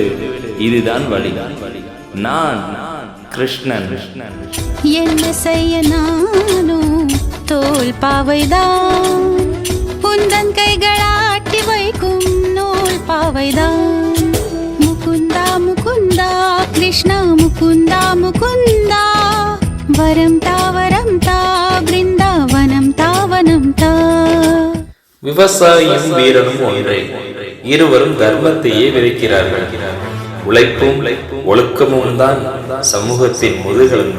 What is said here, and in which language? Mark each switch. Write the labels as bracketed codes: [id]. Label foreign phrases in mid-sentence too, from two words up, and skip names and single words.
[ta] இதுதான் வழி. நான் கிருஷ்ணன். என்ன செய்ய நானும் தோல் பாவைதான். உந்தன் கைகளாட்டி வைக்கும் நூல் பாவைதான். முகுந்தா கிருஷ்ண முகுந்த முகுந்த வரம் தா பிருந்தாவனம் தாவனம் தா விவசாயியும் வீரனும் ஒன்றே. இருவரும் தர்மத்தையே விதைக்கிறார்கள். உழைப்பும் ஒழுக்கமும் தான் சமூகத்தின் முதுகெலும்பு.